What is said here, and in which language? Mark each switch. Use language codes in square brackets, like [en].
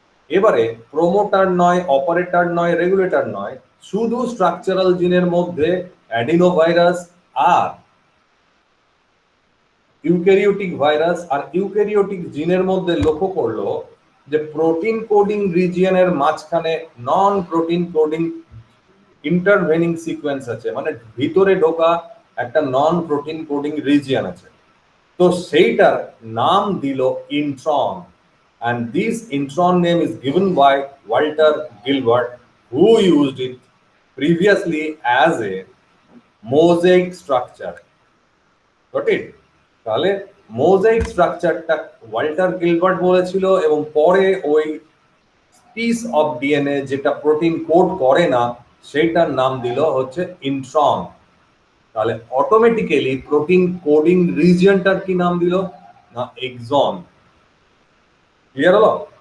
[bn] এবারে প্রোমোটার নয়, অপারেটর নয়, রেগুলেটর নয়, শুধু স্ট্রাকচারাল জিনের মধ্যে অ্যাডিনোভাইরাস আর ইউক্যারিওটিক ভাইরাস আর ইউক্যারিওটিক জিনের মধ্যে লক্ষ্য করলো যে প্রোটিন কোডিং রিজিয়নের মাঝখানে non protein coding intervening sequence আছে, মানে ভিতরে ঢোকা একটা নন প্রোটিন কোডিং রিজিয়ন আছে। তো সেইটার নাম দিল intron, [en] and this intron name is given by Walter Gilbert, who used it previously as a mosaic structure. Got it? [bn] তাহলে মোজাইক স্ট্রাকচারটা ওয়াল্টার গিলবার্ট বলেছিল, এবং পরে ওই পিস অফ ডিএনএ যেটা প্রোটিন কোড করে না সেইটার নাম দিল হচ্ছে ইন্ট্রন। তাহলে অটোমেটিক্যালি প্রোটিন কোডিং রিজিয়নটার কি নাম দিল না এক্সন। ক্লিয়ার হলো?